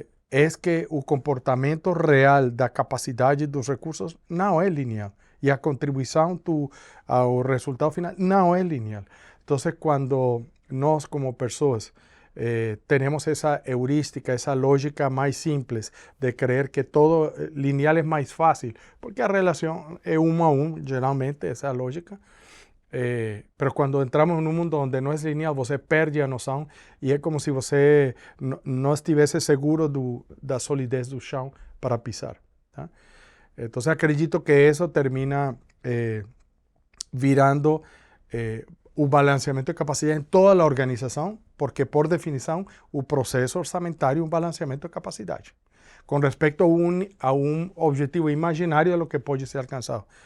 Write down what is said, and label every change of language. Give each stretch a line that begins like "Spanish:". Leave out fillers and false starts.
Portuguese: Es que o comportamento real da capacidade dos recursos não é lineal. E a contribuição ao resultado final não é lineal. Então, quando nós, como pessoas,
Spanish: tenemos esa heurística, esa lógica más simple de creer que todo lineal es más fácil, porque la relación es 1 a 1, generalmente, esa lógica. Pero cuando entramos en un mundo donde no es lineal,
Portuguese: você perde a noção
Spanish: y es como si
Portuguese: você
Spanish: no estuviese seguro
Portuguese: da solidez do chão
Spanish: para pisar.
Portuguese: ¿Tá?
Spanish: Entonces
Portuguese: acredito que
Spanish: eso
Portuguese: termina virando o balanceamento de capacidade em toda a organização, porque, por definição, o processo orçamentário é um balanceamento de capacidade, com respeito a um objetivo imaginário do que pode ser alcançado.